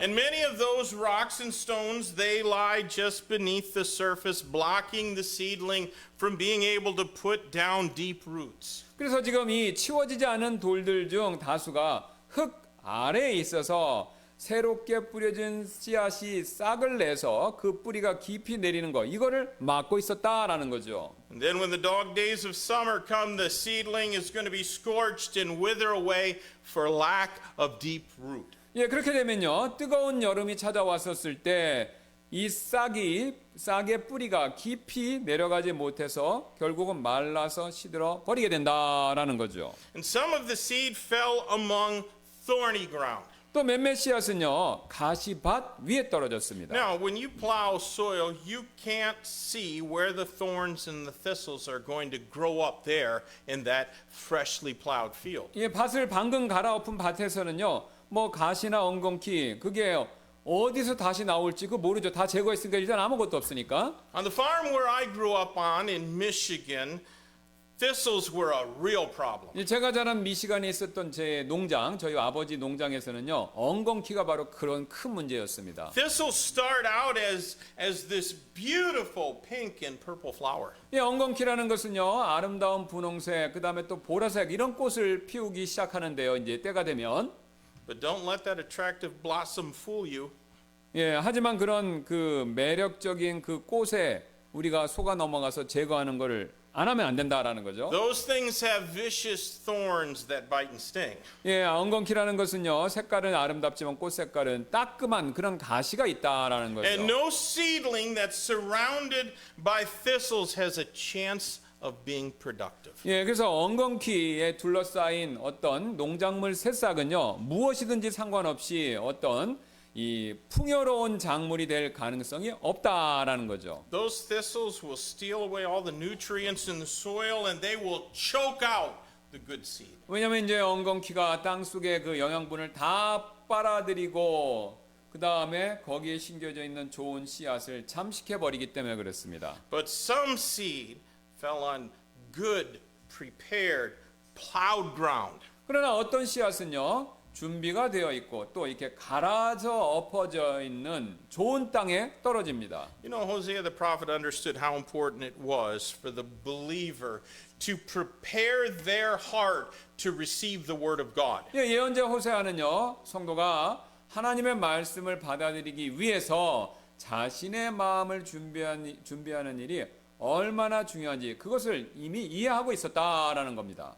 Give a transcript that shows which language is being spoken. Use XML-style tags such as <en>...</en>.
<en>And many of those rocks and stones, they lie just beneath the surface, blocking the seedling from being able to put down deep roots.</en> <ko>그래서 지금 이 치워지지 않은 돌들 중 다수가 흙 아래에 있어서 새롭게 뿌려진 씨앗이 싹을 내서 그 뿌리가 깊이 내리는 거 이거를 막고 있었다라는 거죠.</ko> <en>And then when the dog days of summer come, the seedling is going to be scorched and wither away for lack of deep root.</en> <ko>예, 그렇게 되면요. 뜨거운 여름이 찾아왔었을 때 이 싹의 뿌리가 깊이 내려가지 못해서 결국은 말라서 시들어 버리게 된다라는 거죠.</ko> <en>And some of the seed fell among thorny ground.</en> <ko>또 몇몇 씨앗은요. 가시밭 위에 떨어졌습니다.</ko> <en>Now, when you plow soil, you can't see where the thorns and the thistles are going to grow up there in that freshly plowed field.</en> <ko>이 밭을 방금 갈아엎은 밭에서는요. 뭐 가시나 엉겅퀴 그게 어디서 다시 나올지 그 모르죠. 다 제거했으니까 일단 아무것도 없으니까.</ko> <en>On the farm where I grew up on in Michigan, thistles were a real problem.</en> <ko>제가 자란 미시간에 있었던 제 농장, 저희 아버지 농장에서는요. 엉겅퀴가 바로 그런 큰 문제였습니다.</ko> <en>Thistles start out as this beautiful pink and purple flower.</en> <ko>이 엉겅퀴라는 것은요. 아름다운 분홍색, 그다음에 또 보라색 이런 꽃을 피우기 시작하는데요. 이제 때가 되면</ko> <en>But don't let that attractive blossom fool you.</en> <ko>예, 하지만 그런 그 매력적인 그 꽃에 우리가 속아 넘어가서 제거하는 것을 안 하면 안 된다라는 거죠.</ko> <en>Those things have vicious thorns that bite and sting.</en> <ko>예, 엉겅퀴라는 것은요, 색깔은 아름답지만 꽃 색깔은 따끔한 그런 가시가 있다라는 거죠.</ko> <en>And no seedling that's surrounded by thistles has a chance of being productive.</en> <ko>예, 그래서 엉겅퀴에 둘러싸인 어떤 농작물 새싹은요, 무엇이든지 상관없이 어떤 이 풍요로운 작물이 될 가능성이 없다라는 거죠.</ko> <en>Those thistles will steal away all the nutrients in the soil and they will choke out the good seed.</en> <ko>왜냐하면 이제 엉겅퀴가 땅 속의 그 영양분을 다 빨아들이고 그 다음에 거기에 심겨져 있는 좋은 씨앗을 잠식해 버리기 때문에 그렇습니다.</ko> <en>But some seed fell on good, prepared, plowed ground.</en> <ko>그러나 어떤 씨앗은요, 준비가 되어 있고 또 이렇게 갈아져 엎어져 있는 좋은 땅에 떨어집니다.</ko> <en>You know, Hosea the prophet understood how important it was for the believer to prepare their heart to receive the word of God.</en> <ko>예, 예언자 호세아는요, 성도가 하나님의 말씀을 받아들이기 위해서 자신의 마음을 준비하는 일이 얼마나 중요한지 그것을 이미 이해하고 있었다라는 겁니다.</ko>